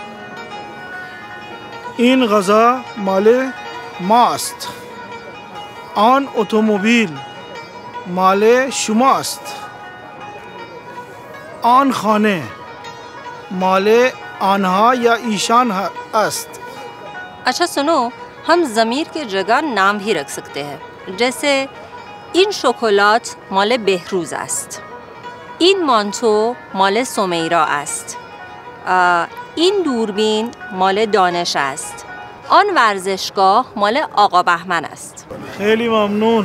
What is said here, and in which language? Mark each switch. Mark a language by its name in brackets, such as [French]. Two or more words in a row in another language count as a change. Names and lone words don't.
[Persian] این غذا مال ما است. آن اتومبیل مال شما است. آن خانه مال آنها یا ایشان است. [Hindi] अच्छा सुनो, हम ज़मीर के जगह नाम भी रख सकते हैं. [Persian] जैसे این شکلات مال بهروز است. این مانتو مال سمیرا است. این دوربین مال دانش است. آن ورزشگاه مال آقا بهمن است. خیلی ممنون.